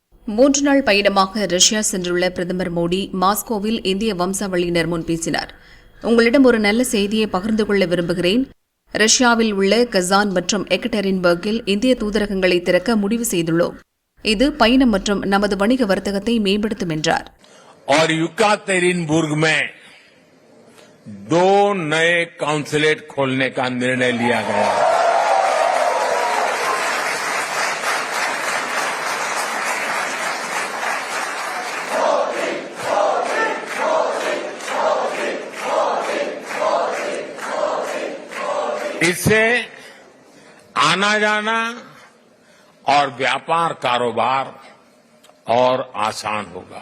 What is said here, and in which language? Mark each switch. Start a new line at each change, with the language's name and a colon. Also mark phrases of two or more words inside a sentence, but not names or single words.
Tamil: 3 நாள் பயணமாக ரஷ்யா சென்றுள்ள பிரதமர் மோடி மாஸ்கோவில் இந்திய வம்சாவளியினர் முன் பேசினார். உங்களிடம் ஒரு நல்ல செய்தியை பகிர்ந்து கொள்ள விரும்புகிறேன். ரஷ்யாவில் உள்ள கசான் மற்றும் எக்கடெரின்பர்கில் இந்திய தூதரகங்களை திறக்க முடிவு செய்துள்ளோம். இது பயணம் மற்றும் நமது வணிக வர்த்தகத்தை மேம்படுத்தும் என்றார்.
Hindi: और युकातेरिनबुर्ग में 2 नए काउंसलेट खोलने का निर्णय लिया गया है. इससे आना जाना और व्यापार कारोबार और आसान होगा.